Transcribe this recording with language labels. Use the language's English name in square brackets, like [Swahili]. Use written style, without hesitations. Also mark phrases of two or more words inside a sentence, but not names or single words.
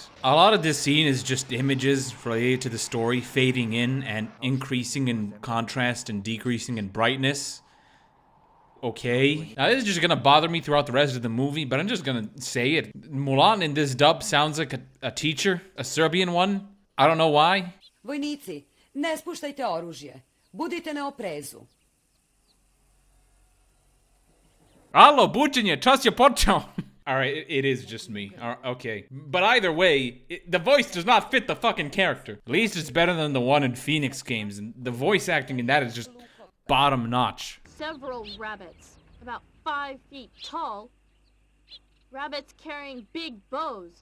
[English] A lot of this scene is just images related to the story fading in and increasing in contrast and decreasing in brightness. Okay. Now this is just gonna bother me throughout the rest of the movie, but I'm just gonna say it. Mulan in this dub sounds like a teacher, a Serbian one. I don't know why. [Serbian] Vojnici, ne spuštajte oružje. Budite na oprezu. Alo, buđenje, čas je počeo. [English] Alright, it is just me. Okay. But either way, the voice does not fit the fucking character. At least it's better than the one in Phoenix Games, and the voice acting in that is just bottom notch. Several rabbits, about 5 feet tall. Rabbits carrying big bows.